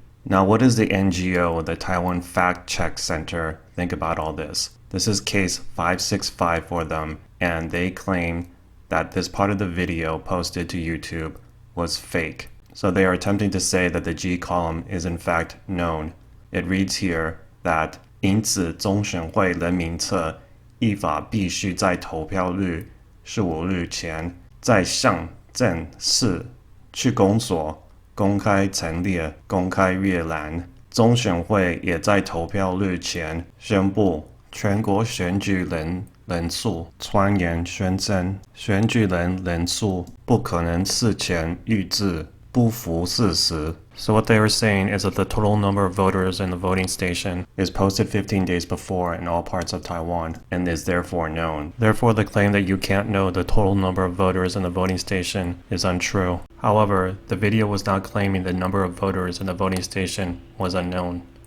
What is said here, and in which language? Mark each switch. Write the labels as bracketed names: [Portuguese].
[English] Now, what does the NGO, the Taiwan Fact Check Center, think about all this? This is case 565 for them, and they claim that this part of the video posted to YouTube was fake. So they are attempting to say that the G column is in fact known. It reads here that [Chinese] 因此中选会人名册依法必须在投票日15日前在乡镇市区公所公开陈列公开阅览。中选会也在投票日前宣布全国选举人数传言宣称选举人数不可能事前预知，不符事实。 [English] So what they were saying is that the total number of voters in the voting station is posted 15 days before in all parts of Taiwan and is therefore known. Therefore, the claim that you can't know the total number of voters in the voting station is untrue. However, the video was not claiming the number of voters in the voting station was unknown.